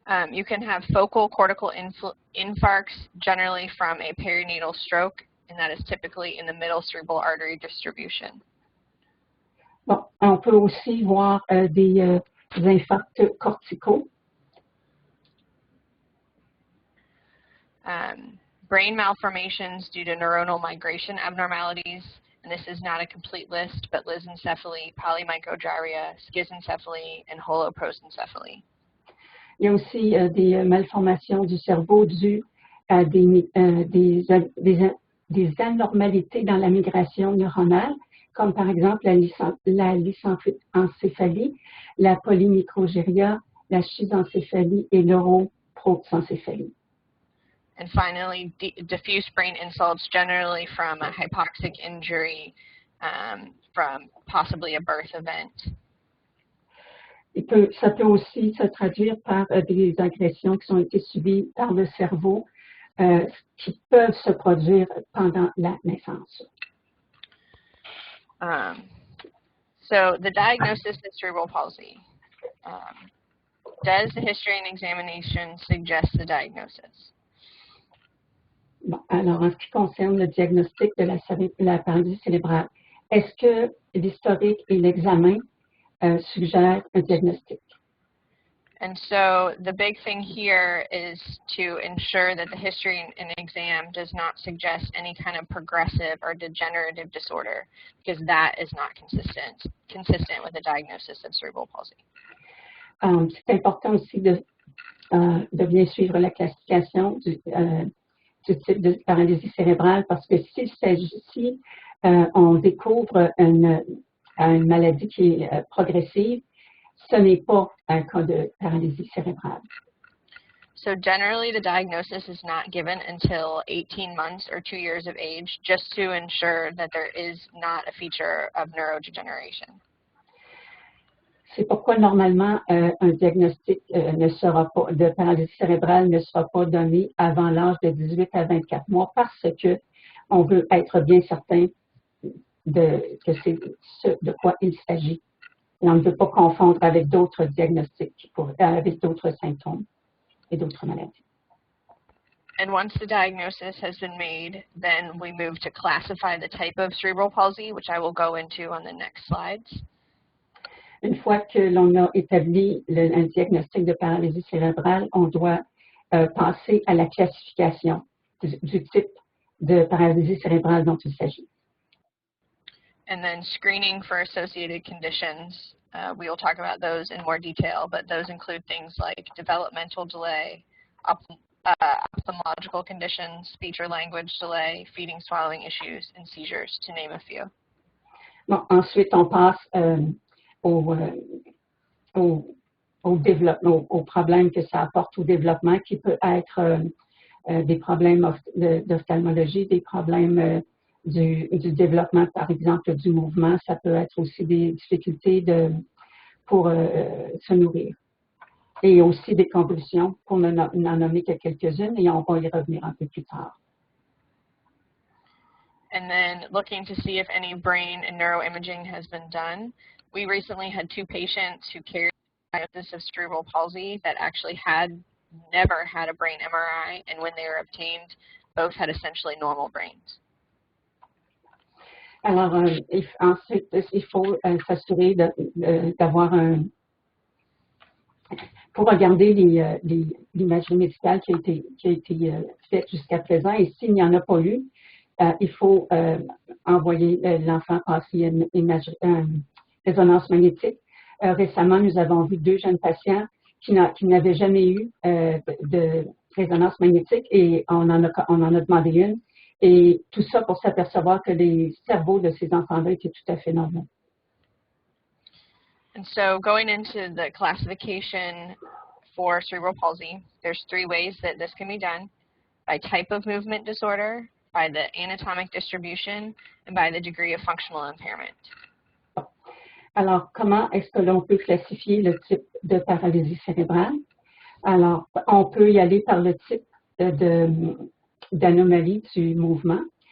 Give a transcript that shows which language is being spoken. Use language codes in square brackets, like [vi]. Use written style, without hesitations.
[en] You can have focal cortical infarcts generally from a perinatal stroke, and that is typically in the middle cerebral artery distribution. [fr] Bon, on peut aussi voir des infarcts corticaux. [en] Brain malformations due to neuronal migration abnormalities, and this is not a complete list, but lissencephaly, polymicrogyria, schizencephaly, and holoprosencephaly. [fr] Il y a aussi des malformations du cerveau dues à des anormalités dans la migration neuronale, comme par exemple la lysencéphalie, la polymicrogyria, la schizencéphalie et l'europrosencéphalie. [en] And finally, diffuse brain insults, generally from a hypoxic injury, from possibly a birth event. [fr] Ça peut aussi se traduire par des agressions qui ont été subies par le cerveau qui peuvent se produire pendant la naissance. [en] So the diagnosis of cerebral palsy. Does the history and examination suggest the diagnosis? [fr] Bon, alors, en ce qui concerne le diagnostic de la paralysie cérébrale, est-ce que l'historique et l'examen suggèrent un diagnostic? [en] And so the big thing here is to ensure that the history and exam does not suggest any kind of progressive or degenerative disorder, because that is not consistent with the diagnosis of cerebral palsy. [fr] C'est important aussi de bien suivre la classification du type de paralysie cérébrale, parce que si on découvre une maladie qui est progressive, ce n'est pas un cas de paralysie cérébrale. [en] So generally, the diagnosis is not given until 18 months or 2 years of age, just to ensure that there is not a feature of neurodegeneration. [fr] C'est pourquoi normalement un diagnostic de paralysie cérébrale ne sera pas donné avant l'âge de 18 à 24 mois, parce que on veut être bien certain que c'est ce de quoi il s'agit. Et on ne veut pas confondre avec d'autres diagnostics, avec d'autres symptômes et d'autres maladies. [en] And once the diagnosis has been made, then we move to classify the type of cerebral palsy, which I will go into on the next slides. [fr] Une fois que l'on a établi un diagnostic de paralysie cérébrale, on doit passer à la classification du type de paralysie cérébrale dont il s'agit. [en] And then screening for associated conditions, we will talk about those in more detail, but those include things like developmental delay, ophthalmological conditions, speech or language delay, feeding, swallowing issues, and seizures, to name a few. [fr] Bon, ensuite, on passe au développement, aux problèmes que ça apporte au développement, qui peut être des problèmes d'ophtalmologie, des problèmes du développement, par exemple, du mouvement. Ça peut être aussi des difficultés pour se nourrir. Et aussi des convulsions, pour n'en nommer que quelques-unes, et on va y revenir un peu plus tard. [en] And then looking to see if any brain and neuroimaging has been done. We recently had 2 patients who carried a diagnosis of cerebral palsy that actually had never had a brain MRI, and when they were obtained, both had essentially normal brains. [fr] Alors, ensuite, il faut s'assurer d'avoir pour regarder l'imagerie médicale qui a été faite jusqu'à présent, et s'il n'y en a pas eu, il faut envoyer l'enfant passer une résonance magnétique. Récemment, nous avons vu 2 jeunes patients qui n'avaient jamais eu de résonance magnétique, et on en a demandé une. Et tout ça pour s'apercevoir que les cerveaux de ces enfants-là étaient tout à fait normaux. [en] And so going into the classification for cerebral palsy, there's 3 ways that this can be done: by type of movement disorder, by the anatomic distribution, and by the degree of functional impairment. [fr] Alors, comment est-ce que l'on peut classifier le type de paralysie cérébrale? Alors, on peut y aller par le type d'anomalie du mouvement.